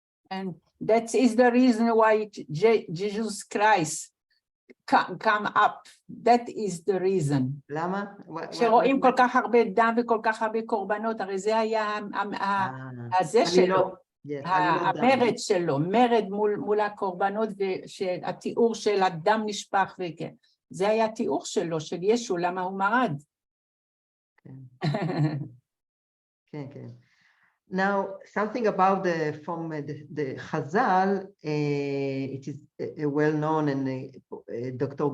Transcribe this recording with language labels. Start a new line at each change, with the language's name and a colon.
English: And that is the reason why Jesus Christ come up. That is the reason.
Hebrew: למה? שרואים כל כך הרבה דם וכל כך הרבה קורבנות, הרי זה היה הזה שלו, המרד שלו, מרד מול הקורבנות, והתיאור של הדם נשפך, וכן. זה היה התיאור שלו, של ישו, למה הוא מרד. כן.
English: Now, something about from the Chazal, it is well known, and Dr.